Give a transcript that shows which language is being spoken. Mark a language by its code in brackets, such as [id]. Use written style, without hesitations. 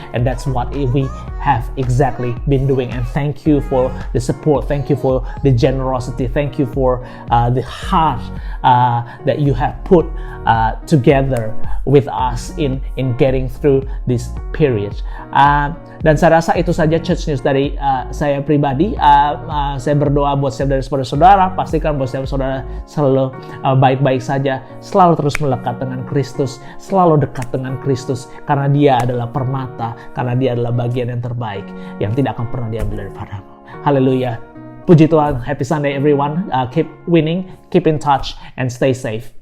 [en] And that's what we have exactly been doing. And thank you for the support, thank you for the generosity, thank you for the heart that you have put together with us in getting through this period. [id] Dan saya rasa itu saja Church News dari saya pribadi. Saya berdoa buat setiap dari saudara-saudara, pastikan bahwa setiap saudara selalu baik-baik saja, selalu terus melekat dengan Kristus, selalu dekat dengan Kristus, karena Dia adalah permata, karena Dia adalah bagian yang terbaik yang tidak akan pernah diambil daripadamu. [en] Haleluya. [id] Puji Tuhan. [en] Happy Sunday everyone. Keep winning, keep in touch, and stay safe.